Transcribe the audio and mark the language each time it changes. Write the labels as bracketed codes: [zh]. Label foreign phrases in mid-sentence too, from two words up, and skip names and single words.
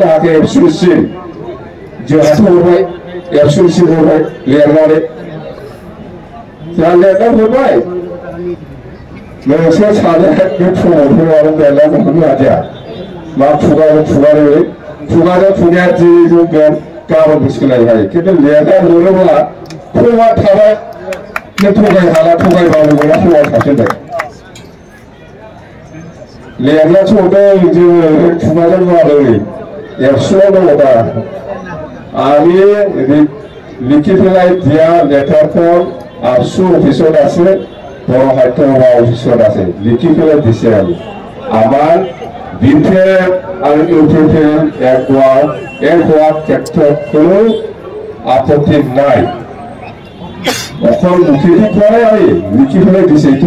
[brx] हायाखै एबसुनिसिम जोंहाथ' हरबाय एबसुनिसिम हरबाय लिरनानै जोंहा लिरना हरबाय नोंसोर सानैया बे प्रमदखौ मानो लिरनानै हरनो हादिया मा खुगाजों खुगाया दिनै जोंगोन गाबोनबो सोलायनो हायो खिन्थु लिरना हरोब्ला प्रमाद थाबाय नों थगायहाला थगायबाबो मोना प्रमाद थाफिनबाय लिरनासो हरदों जोङो खुगाजों बुङाखै एबसुआव दङ दा [as] আমি লিখি পেলাই দিয়া লেটাৰখন আবসু অফিচত আছে বড় সাহিত্য সভা অফিচত আছে লিখি পেলাই দিছে আমি আমাৰ বিপিএল আৰু ইউপিপিএল এক হোৱাৰ ক্ষেত্ৰত কোনো আপত্তি নাই অকল মুখেদি কোৱা নাই আমি লিখি পেলাই দিছে এইটো